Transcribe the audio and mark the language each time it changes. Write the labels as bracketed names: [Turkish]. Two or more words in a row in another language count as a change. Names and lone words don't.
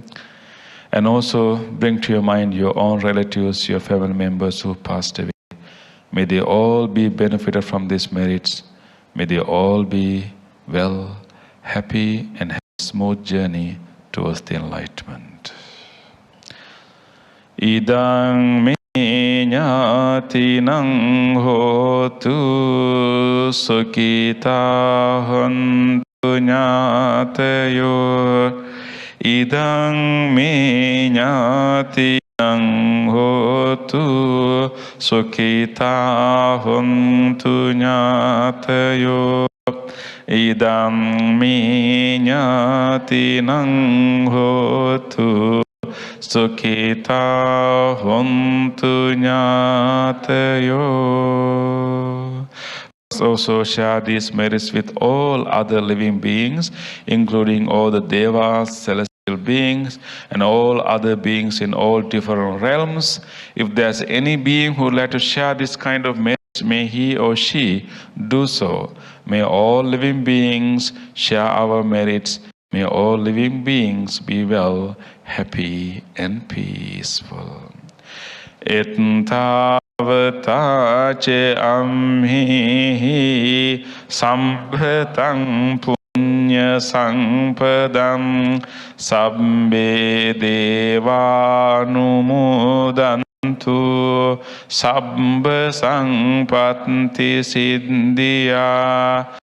[English] And also bring to your mind your own relatives, your family members who passed away. May they all be benefited from these merits. May they all be well, happy, and have a smooth journey towards the enlightenment. [Pali] Idang me ñātinang hotu sukita hontu ñātayo. Idang me ñātinang hotu sukita hontu ñātayo. idam me ñātinang hotu sukhita hontu ñātayo. [English] Also share these merits with all other living beings, including all the devas, celestial beings, and all other beings in all different realms. If there's any being who would like to share this kind of merits, may he or she do so. May all living beings share our merits. May all living beings be well, happy, and peaceful. [Pali] Ettavatace amhi sambhatang punya sampadam sabbe devanumodantu sabba sampatti siddhya.